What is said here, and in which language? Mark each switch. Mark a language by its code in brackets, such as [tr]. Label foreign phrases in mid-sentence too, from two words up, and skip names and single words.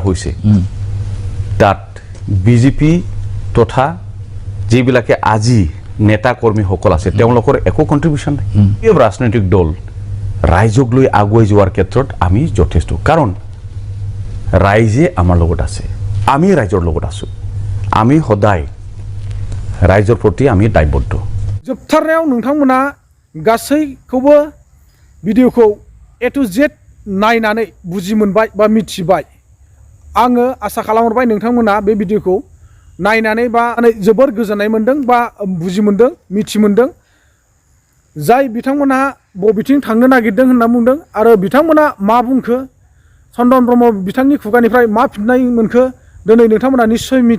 [as] হৈছে তাত BJP তথা যেবিলাকে আজি নেতা কৰ্মী সকল আছে তেওঁলোকৰ একো কন্ট্ৰিবিউশন নাই এই ৰাজনৈতিক দল ৰাইজক লৈ আগুৱাই যোৱাৰ ক্ষেত্ৰত আমি যথেষ্ট কাৰণ ৰাইজে আমাৰ লগত আছে আমি ৰাইজৰ লগত আছোঁ আমি সদায় ৰাইজৰ প্ৰতি আমি দায়বদ্ধ [brx] जोबथारनायाव नोंथांमोना गासैखौबो भिडिअखौ [en] A to Z [brx] नायनानै बुजि मोनबाय बा मिथिबाय आङो आसा खालामबाय नोंथांमोना बे भिडिअखौ नायनानै बा जोबोर गोजोननाय मोन्दों बा बुजि मोन्दों मिथि मोन्दों जाय बिथांमोनहा बबेथिं थांनो नागिरदों होनना बुंदों आरो बिथांमोना मा बुंखो चन्दन ब्रह्म बिथांनि खुगानिफ्राय मा फिननाय मोनखो दिनै नोंथांमोना निश्चय मिथि